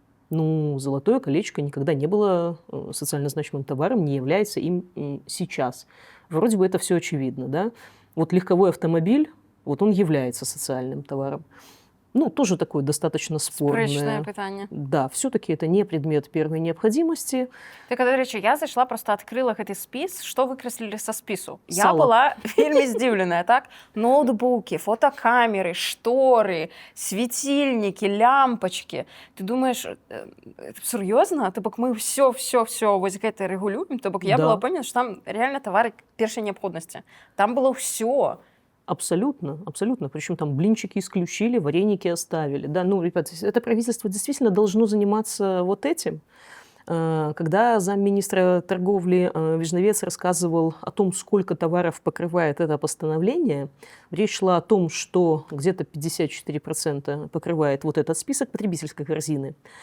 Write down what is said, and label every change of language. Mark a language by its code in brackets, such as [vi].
[ru] Ну, золотое колечко никогда не было социально значимым товаром, не является им сейчас. Вроде бы это все очевидно, да? Вот легковой автомобиль, вот он является социальным товаром. Ну, тоже такое достаточно спорное. [be] Спрэчнае пытанне. [ru] Да, все-таки это не предмет первой необходимости. [uk] Так, до речі, [be] я зайшла, просто адкрыла гэты спіс, што выкрэслілі са спісу. Я Сало. была вельмі здзіўленая, так? Ноутбукі, фотокамеры, шторы, светильнікі, лямпачкі. [ru] Ты думаешь, [be] сур'ёзна? То бок мы все вось гэта рэгулюем? То бок я Да. была пэўнена, што там реально товары першай неабходнасці. Там было ўсё. [ru] Абсолютно, абсолютно. Причем там блинчики исключили, вареники оставили. Да, ну, ребят, это правительство действительно должно заниматься вот этим. Когда замминистра торговли Вижновец рассказывал о том, сколько товаров покрывает это постановление, речь шла о том, что где-то 54% покрывает вот этот список потребительской корзины.